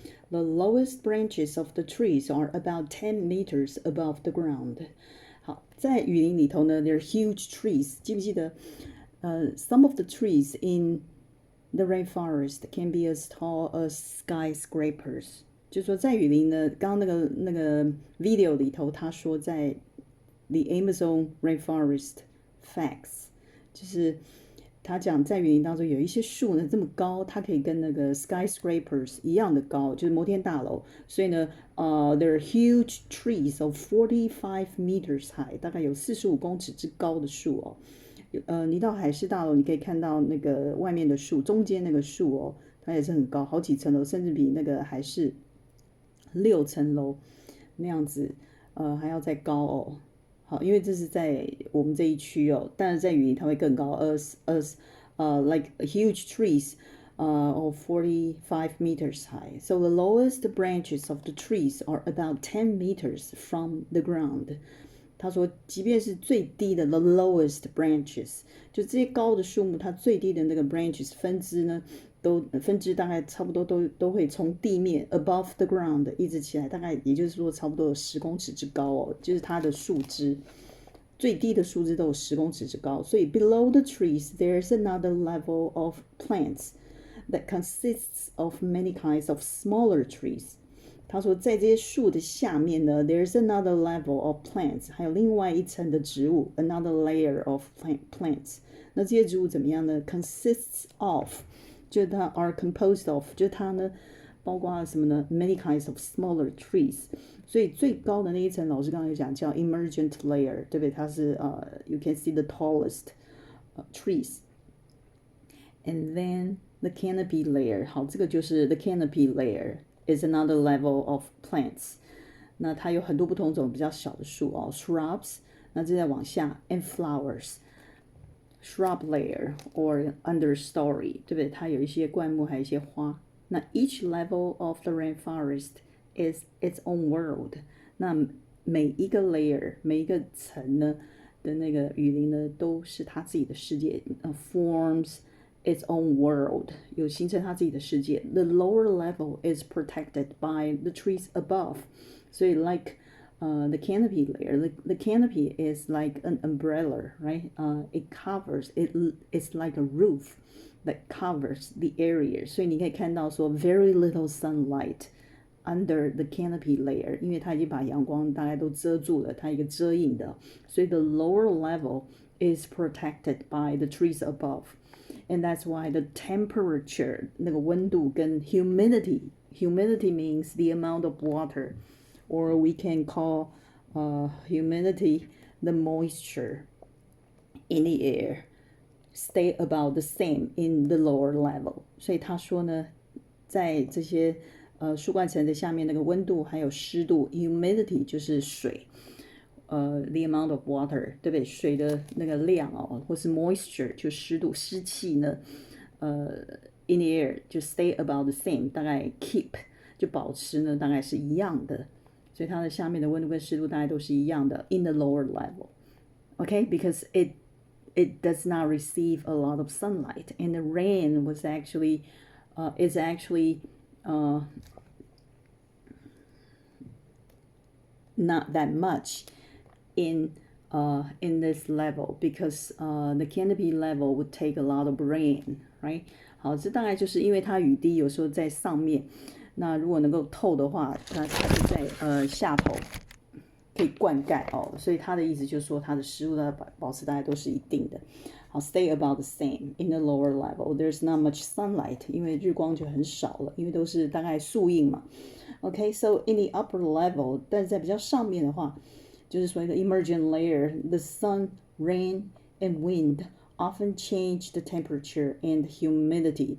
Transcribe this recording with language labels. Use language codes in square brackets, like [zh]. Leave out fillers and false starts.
[en] The lowest branches of the trees are about 10 meters above the ground. [zh] 好，在雨林里头呢， [en] there are huge trees。 [zh] 记不记得？ [en] Some of the trees in the rainforest can be as tall as skyscrapers。 [zh] 就说在雨林呢，刚刚那个 video 里头，他说在 [en] The Amazon Rainforest Facts， [zh] 就是他讲在雨林当中有一些树呢这么高，它可以跟那个 skyscrapers 一样的高，就是摩天大楼。所以呢， [en] there are huge trees of 45 meters high， [zh] 大概有45公尺之高的树哦。你到海事大楼，你可以看到那个外面的树，中间那个树哦，它也是很高，好几层楼，甚至比那个海事6层楼那样子，还要再高哦。好，因为这是在我们这一区哦，但是在雨林它会更高， [en] as like huge trees of 45 meters high. So the lowest branches of the trees are about 10 meters from the ground. [zh] 他说，即便是最低的 [en] the lowest branches， [zh] 就这些高的树木，它最低的那个 branches 分支呢，分支大概差不多都会从地面 [en] above the ground [zh] 一直起来，大概也就是说差不多有10公尺之高哦，就是它的树枝最低的树枝都有10公尺之高。所以 [en] below the trees there's another level of plants that consists of many kinds of smaller trees。 [zh] 他说，在这些树的下面呢 ， [en] there's another level of plants， [zh] 还有另外一层的植物 ， [en] another layer of plants。 [zh] 那这些植物怎么样呢 ？ [en] consists of， [zh] 就是它 [en] are composed of， [zh] 就是它呢包括了什么呢 ？ [en] many kinds of smaller trees。 [zh] 所以最高的那一层，老师刚才有讲叫 emergent layer， 对不对？它是 [en] you can see the tallest trees。 And then the canopy layer， 好，这个就是 the canopy layer。is another level of plants。 [zh] 那它有很多不同种比较小的树哦 ，shrubs。那再往下 [en] and flowers。shrub layer or understory， [zh] 对不对？它有一些灌木，还有一些花。 [en] 那 each level of the rainforest is its own world。 [zh] 那每一个 layer， 每一个层呢的那个雨林呢，都是它自己的世界， [en] forms its own world， [zh] 有形成它自己的世界。 [en] The lower level is protected by the trees above。 [zh] 所以 [en] like the canopy layer, the canopy is like an umbrella, right? It covers, it's like a roof that covers the area. [zh] 所以你可以看到说 [en] very little sunlight under the canopy layer， [zh] 因为它已经把阳光大概都遮住了，它一个遮影的。所以 [en] the lower level is protected by the trees above。And that's why the temperature [zh] 那个温度跟 [en] humidity means the amount of water, or we can call humidity the moisture in the air stay about the same in the lower level。 [zh] 所以他说呢，在这些树冠层的下面那个温度还有湿度 humidity 就是水 [en] the amount of water， [zh] 对不对？水的那个量哦，或是 moisture 就湿度、湿气呢， [en] in the air [zh] 就 [en] stay about the same， [zh] 大概 keep 就保持呢，大概是一样的。所以它的下面的温度跟湿度大概都是一样的 [en] in the lower level。Okay, because it does not receive a lot of sunlight, and the rain was actually is actually not that much in this level, because the canopy level would take a lot of rain, right? [zh] 好，这大概就是因为它雨滴有时候在上面，那如果能够透的话，那它就在下头可以灌溉哦，所以它的意思就是说它的湿度的保持大概都是一定的。 [en] 好 ，stay about the same in the lower level. There's not much sunlight， [zh] 因为日光就很少了，因为都是大概树荫嘛。 [en] Okay, so in the upper level， [zh] 但是在比较上面的话，就是说一个 [en] emergent layer, the sun, rain, and wind often change the temperature and humidity。